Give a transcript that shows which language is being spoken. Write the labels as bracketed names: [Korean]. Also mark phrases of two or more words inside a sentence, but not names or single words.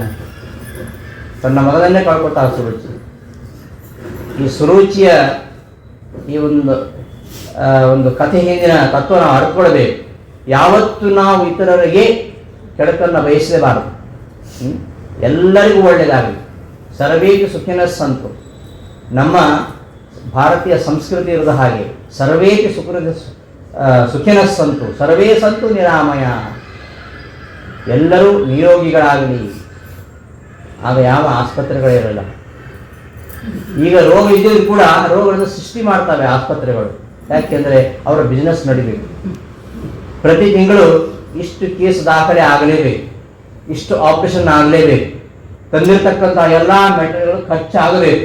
[Kannada] ತನ್ನ ಮಗನನ್ನೇ ಕಳ್ಕೊತಾಳೆ ಸುರುಚಿ. ಈ ಸುರುಚಿಯ ಈ ಒಂದು ಕಥೆ ಹಿಂದಿನ ತತ್ವ ನಾವು ಅರ್ಕೊಳ್ಬೇಕು. ಯಾವತ್ತು ನಾವು ಇತರರಿಗೆ ಕೆಡಕನ್ನು ಬಯಸಲೇಬಾರದು. ಎಲ್ಲರಿಗೂ ಒಳ್ಳೆಯದಾಗಲಿ. [Sanskrit] ಸರ್ವೇಪಿ ಸುಖಿನಃ ಸಂತು. [Kannada] ನಮ್ಮ ಭಾರತೀಯ ಸಂಸ್ಕೃತಿ ಇರೋದು ಹಾಗೆ. [Sanskrit] ಸರ್ವೇಪಿ ಸುಖಿನಃ ಸಂತು, ಸರ್ವೇ ಸಂತು ನಿರಾಮಯ. [Kannada] ಎಲ್ಲರೂ ನಿರೋಗಿಗಳಾಗಲಿ. ಆಗ ಯಾವ ಆಸ್ಪತ್ರೆಗಳಿರಲ್ಲ. ಈಗ ರೋಗ ಇದ್ದರೂ ಕೂಡ ರೋಗಗಳನ್ನು ಸೃಷ್ಟಿ ಮಾಡ್ತವೆ ಆಸ್ಪತ್ರೆಗಳು. ಯಾಕೆಂದರೆ ಅವರ ಬಿಸ್ನೆಸ್ ನಡಿಬೇಕು. ಪ್ರತಿ ತಿಂಗಳು ಇಷ್ಟು ಕೇಸ್ ದಾಖಲೆ ಆಗಲೇಬೇಕು, ಇಷ್ಟು ಆಪರೇಷನ್ ಆಗಲೇಬೇಕು, ತಂದಿರತಕ್ಕಂಥ ಎಲ್ಲ ಮೆಟೀರಿಯಲ್ಗಳು ಖರ್ಚಾಗಬೇಕು.